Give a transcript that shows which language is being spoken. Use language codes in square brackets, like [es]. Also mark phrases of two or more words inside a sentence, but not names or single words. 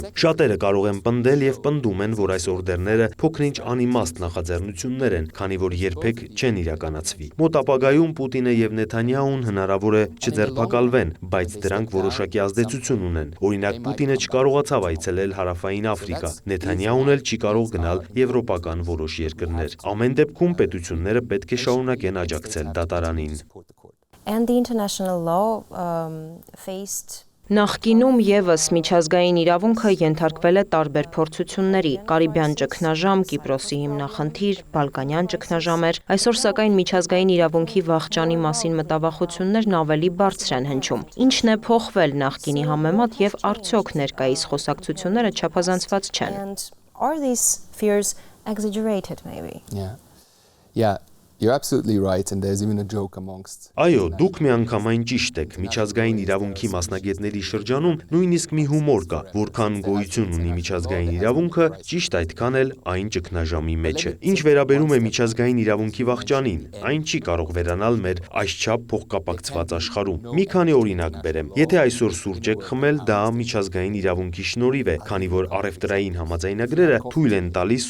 [hy] Շատերը կարող են պնդել եւ պնդում են, որ այս օրդերները փոքրինչ անիմաստ նախաձեռնություններ են, քանի որ երբեք չեն իրականացվի։ Մոտ ապագայում Պուտինը եւ Նեթանյահուն հնարավոր է չձերբակալվեն, բայց դրանք որոշակի ազդեցություն ունեն։ Օրինակ Պուտինը չկարողացավ այցելել Հարավային Աֆրիկա, Նեթանյահուն էլ չի կարող գնալ եվրոպական որոշ երկրներ։ Ամեն դեպքում պետությունները պետք է շարունակեն աջակցել դատարանին։ [en] And the international law faced [hy] Նախկինում եւս միջազգային իրավունքը ենթարկվել է տարբեր փորձությունների՝ Կարիբյան ճգնաժամ, Կիպրոսի հիմնախնդիր, Բալկանյան ճգնաժամեր։ Այսօր սակայն միջազգային իրավունքի վախճանի մասին մտավախություններն ավելի բարձր են հնչում։ Ինչն է փոխվել նախկինի համեմատ եւ արդյոք ներկայիս խոսակցությունները չափազանցված չեն։ [en] and are these fears exaggerated maybe? Yeah, you're absolutely right, and there's even a joke amongst. [hy] Այո, դուք միանգամայն ճիշտ եք։ Միջազգային իրավունքի մասնագետների շրջանում նույնիսկ մի հումոր կա, որքան գոյություն ունի միջազգային իրավունքը, ճիշտ այդքան էլ այն ճգնաժամի մեջ է։ Ինչ վերաբերում է միջազգային իրավունքի վախճանին, այն չի կարող վերանալ մեր այսչափ փոխկապակցված աշխարհում։ Մի քանի օրինակ բերեմ։ Եթե այսօր սուրճ եք խմել, դա միջազգային իրավունքի շնորհիվ է, քանի որ առևտրային համաձայնագրերը թույլ են տալիս